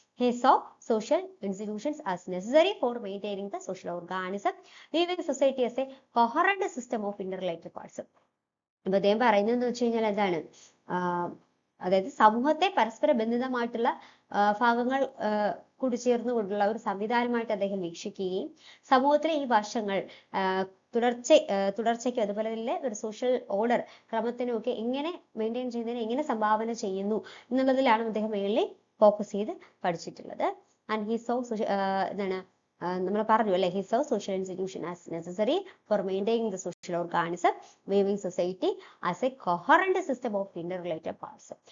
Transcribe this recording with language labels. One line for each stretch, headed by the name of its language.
English: He saw social institutions as necessary for maintaining the social organism, leaving society as a coherent system of interrelated parts.
Malayalam: അപ്പൊ അദ്ദേഹം പറയുന്നതെന്ന് വെച്ച് കഴിഞ്ഞാൽ എന്താണ്, അതായത് സമൂഹത്തെ പരസ്പര ബന്ധിതമായിട്ടുള്ള ഭാഗങ്ങൾ കൂടിച്ചേർന്നുകൊണ്ടുള്ള ഒരു സംവിധാനമായിട്ട് അദ്ദേഹം വീക്ഷിക്കുകയും സമൂഹത്തിലെ ഈ വശങ്ങൾ തുടർച്ചയ്ക്കും അതുപോലെ തന്നെ ഒരു സോഷ്യൽ ഓർഡർ ക്രമത്തിനും ഒക്കെ എങ്ങനെ മെയിൻറ്റെയിൻ ചെയ്യുന്നതിന് എങ്ങനെ സംഭാവന ചെയ്യുന്നു എന്നുള്ളതിലാണ് അദ്ദേഹം മെയിൻലി ഫോക്കസ് ചെയ്ത് പഠിച്ചിട്ടുള്ളത്.
English: and he saw
Malayalam: എന്താണ് നമ്മൾ പറഞ്ഞു അല്ലെ,
English: he saw social institution as necessary for maintaining the social organism, viewing society as a coherent system of interrelated parts.